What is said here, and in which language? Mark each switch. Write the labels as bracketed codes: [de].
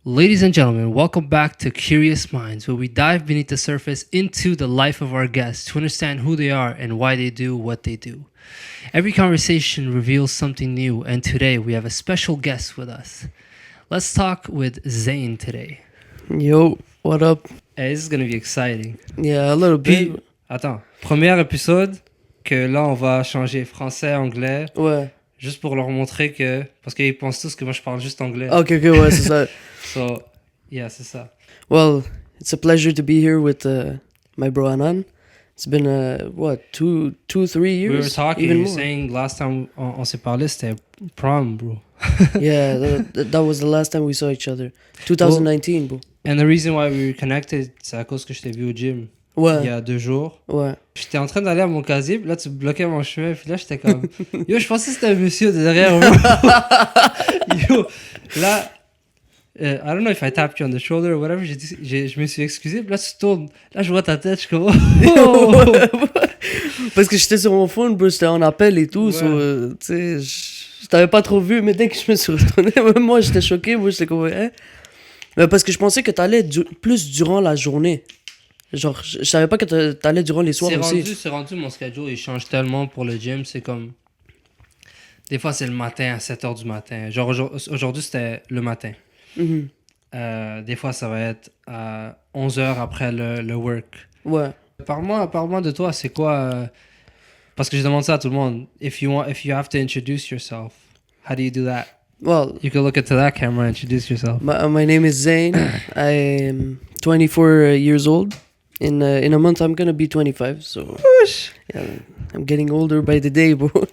[en] Ladies and gentlemen, welcome back to Curious Minds, where we dive beneath the surface into the life of our guests to understand who they are and why they do what they do. Every conversation reveals something new, and today we have a special guest with us. Let's talk with Zayn today. Yo, what up? Hey, this is going to be exciting. Yeah, a little [fr] Puis, [en] bit. [fr] attends, premier épisode que là on va changer français, anglais, Ouais. juste pour leur montrer que... Parce qu'ils pensent tous que moi je parle juste anglais. Ok, ouais, c'est ça. [en] So, yeah, [fr] c'est ça. [en] Well, it's a pleasure to be here with my bro Anan. It's been, two, 3 years? We were talking, even you were more. saying last time [fr] on s'est parlé, c'était prom, bro. [en] Yeah, that was the last time we saw each other. 2019, bro. And the reason why we were connected, [fr] c'est à cause que je t'ai vu au gym il y Ouais, a 2 jours. ouais. J'étais en train d'aller à mon casier, puis là tu bloquais mon chemin, puis là j'étais comme... Yo, je pensais que c'était un monsieur de derrière moi. Yo, là... [en] I don't know if I tapped you on the shoulder or whatever, [fr] je me suis excusé, puis là tu tournes, là je vois ta tête, je suis comme... Oh! Parce que j'étais sur mon phone, bro, j'étais en appel et tout, Ouais. so, tu sais, je t'avais pas trop vu, mais dès que je me suis retourné, même moi j'étais choqué, moi j'étais comme, hein? Mais parce que je pensais que t'allais plus durant la journée. Genre, je savais pas que t'allais durant les soirs aussi. C'est rendu, mon schedule, il change tellement pour le gym, c'est comme... Des fois c'est le matin à 7h du matin, genre aujourd'hui c'était le matin. Mhm. Des fois ça va être à 11h après le work. Ouais. Parle-moi de toi, c'est quoi parce que je demande ça à tout le monde. [en] If you have to introduce yourself, how do you do that? Well, You can look into that camera and introduce yourself. my name is Zayn. I am 24 years old. In a month, I'm gonna be 25. So yeah, I'm getting older by the day, bro.